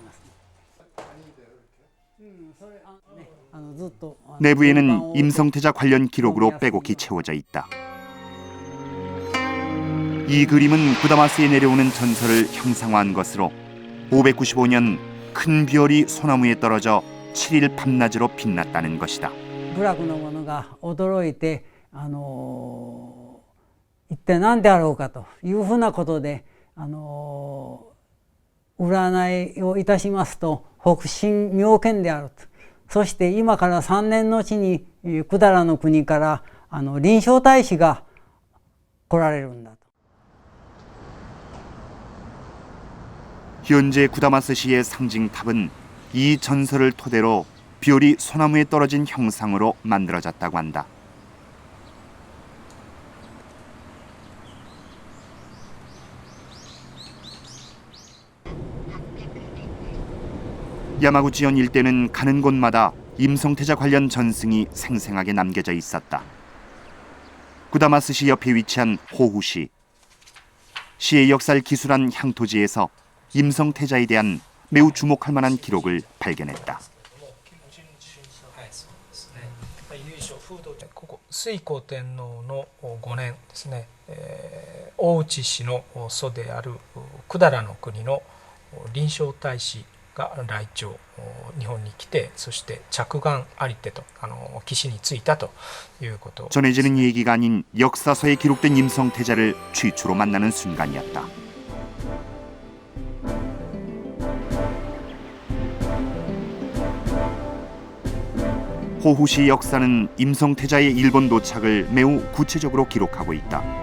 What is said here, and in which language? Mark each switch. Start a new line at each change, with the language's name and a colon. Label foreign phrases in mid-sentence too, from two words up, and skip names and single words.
Korean: 내부에는 임성태자 관련 기록으로 빼곡히 채워져 있다. 이 그림은 구다마스에 내려오는 전설을 형상화한 것으로 595년 큰 별이 소나무에 떨어져 7일 밤낮으로 빛났다는 것이다.
Japanese: 部落の者が驚いて一体何であろうかというふうなことで占いをいたしますと北進妙見であると。そして今から3年のうちに百済の国から臨床大使が来られるんだと。
Korean: 현재 구다마스시의 상징탑은 이 전설을 토대로 별이 소나무에 떨어진 형상으로 만들어졌다고 한다. 야마구치현 일대는 가는 곳마다 임성태자 관련 전승이 생생하게 남겨져 있었다. 구다마스시 옆에 위치한 호후시. 시의 역사를 기술한 향토지에서 임성태자에 대한 매우 주목할 만한 기록을 발견했다.
Japanese: ここ推古天皇の5年ですね、大内氏の祖である百済の国の臨床大使が来朝日本に来てそして着眼ありてと岸に着いたということ。
Korean: 전해지는 얘기가 아닌 역사서에 기록된 임성태자를 최초로 만나는 순간이었다. 호후시 역사는 임성태자의 일본 도착을 매우 구체적으로 기록하고 있다.